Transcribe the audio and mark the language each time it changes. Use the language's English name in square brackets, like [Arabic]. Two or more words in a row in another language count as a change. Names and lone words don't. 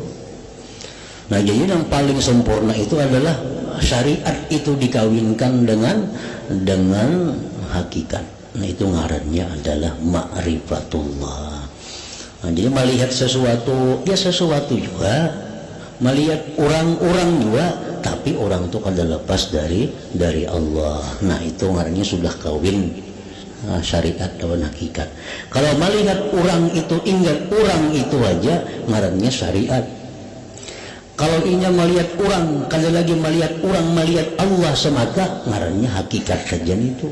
[Indonesian] Nah, jadi yang paling sempurna itu adalah syariat itu dikawinkan dengan hakikat. Nah, itu ngarannya adalah ma'rifatullah. Nah, jadi melihat sesuatu, ya sesuatu juga, melihat orang-orang juga, tapi orang itu kada lepas dari Allah. Nah itu artinya sudah kawin syariat lawan hakikat. Kalau melihat orang itu, ingat orang itu aja, ngarannya syariat. [Banjar] Kalau inya melihat orang, kada lagi melihat orang, melihat Allah semata, ngarannya hakikat saja itu.